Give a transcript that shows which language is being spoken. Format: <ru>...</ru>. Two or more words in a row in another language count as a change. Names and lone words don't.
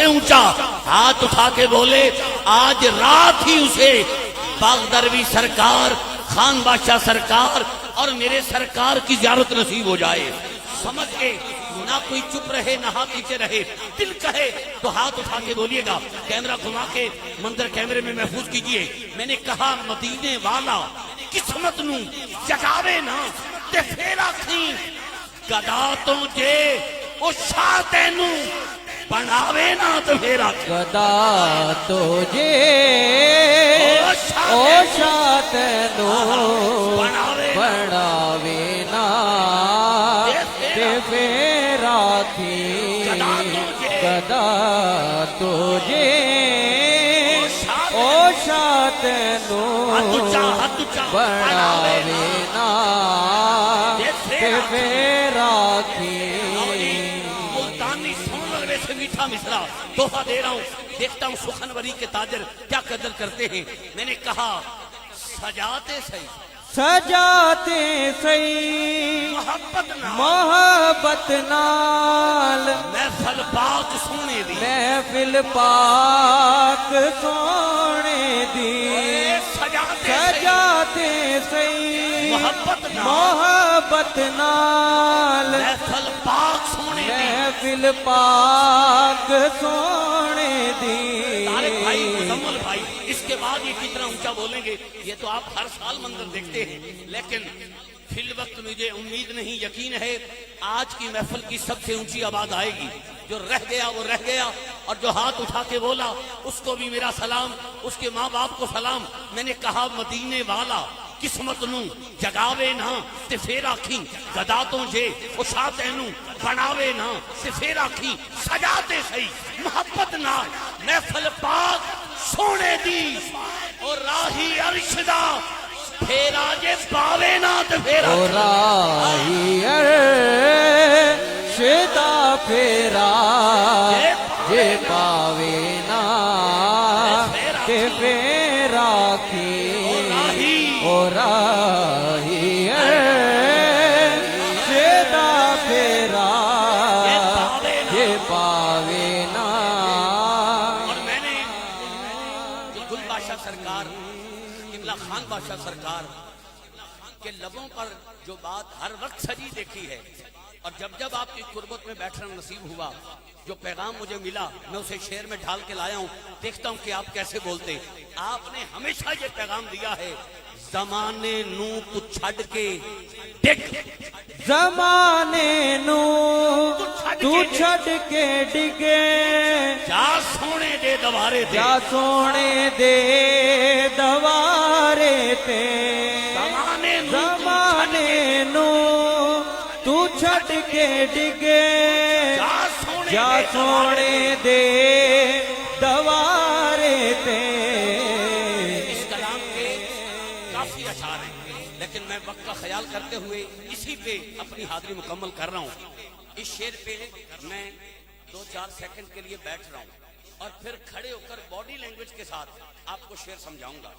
<ur>اونچا ہاتھ اٹھا کے بولے آج رات ہی اسے باغدروی سرکار خان بادشاہ سرکار اور میرے سرکار کی زیارت نصیب ہو جائے سمجھ کے نہ کوئی چپ رہے نہ ہاتھ نیچے رہے دل کہے تو ہاتھ اٹھا کے بولیے گا کیمرہ گھما کے منظر کیمرے میں محفوظ کیجئے میں نے کہا</ur> <pa>مدینے والا قسمت نو جگاوے نا تے پھر آکھیں گدا تو جے او شاہ تینو بناوے نا تے پھر آکھیں گدا تو جے او شاہ تینو بڑھاوے نا تے پھر آکھی گدا تو جے او شاہ تینو بڑھاوے نا تے پھر آکھی</pa> <ur>ملتانی سون لگنے سے میٹھا مصرا تحفہ دے رہا ہوں دیکھتا ہوں سخنوری کے تاجر کیا قدر کرتے ہیں میں نے کہا</ur> <pa>سجاتے صحیح سجاتے سی محبت نال محفل پاک سونے دی محفل پاک سونے دی سجاتے سی محبت نال محفل پاک سونے دی محفل پاک سونے دی</pa> <ur>طارق بھائی مزمل بھائی اس کے بعد یہ کتنا اونچا بولیں گے یہ تو آپ ہر سال منظر دیکھتے ہیں لیکن فی الوقت مجھے امید نہیں یقین ہے آج کی محفل کی سب سے اونچی آواز آئے گی جو رہ گیا وہ رہ گیا اور جو ہاتھ اٹھا کے بولا اس کو بھی میرا سلام اس کے ماں باپ کو سلام میں نے کہا</ur> <pa>مدینے والا قسمت نو جگاوے نا تے پھر آکھیں گدا تو جے او شاہ تینو بناوے نا تے پھر آکھیں سجاتے صحیح محبت نال محفل پاک سونے دی اور راہی عرش دا پھر آجے پاوے نا تے پھر اور راہی عرش دا پھر آجے پاوے نا تے پھر آکھی اور راہی عرش دا پھر آجے پاوے نا</pa> <ur>اور میں نے گل بادشاہ سرکار قبلہ خان بادشاہ سرکار کے لبوں پر جو بات ہر وقت سجی دیکھی ہے اور جب جب آپ کی قربت میں بیٹھنا نصیب ہوا جو پیغام مجھے ملا میں اسے شعر میں ڈھال کے لایا ہوں دیکھتا ہوں کہ آپ کیسے بولتے آپ نے ہمیشہ یہ پیغام دیا ہے</ur> <pa>زمانے نو تو چھڑ کے ڈگ زمانے نو تو چھڑ کے ڈگے جا سونے دے دوارے دے جا سونے دے دوارے تے زمانے نو تو چھڑ کے ڈگے جا سونے دے دوارے تے</pa> <ur>اس کلام کے کافی اشعار ہیں لیکن میں وقت کا خیال کرتے ہوئے اسی پہ اپنی حاضری مکمل کر رہا ہوں اس شعر پہ میں 2-4 سیکنڈ کے لیے بیٹھ رہا ہوں اور پھر کھڑے ہو کر باڈی لینگویج کے ساتھ آپ کو شعر سمجھاؤں گا</ur>